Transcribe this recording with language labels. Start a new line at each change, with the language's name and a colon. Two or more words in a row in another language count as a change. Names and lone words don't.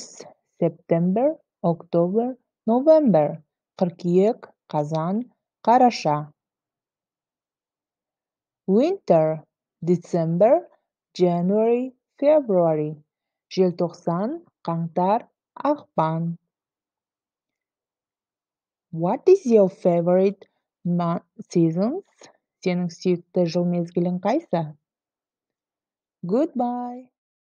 English: September, October, November.
Kazakh: Қыркүйек, қазан, қараша.
English: Winter – December, January, February.
Kazakh: Желтоқсан, қаңтар, ақпан.
English: What is your favorite seasons?
Kazakh: Сенің сүйікті жыл мезгілің қайсы?
English: Goodbye.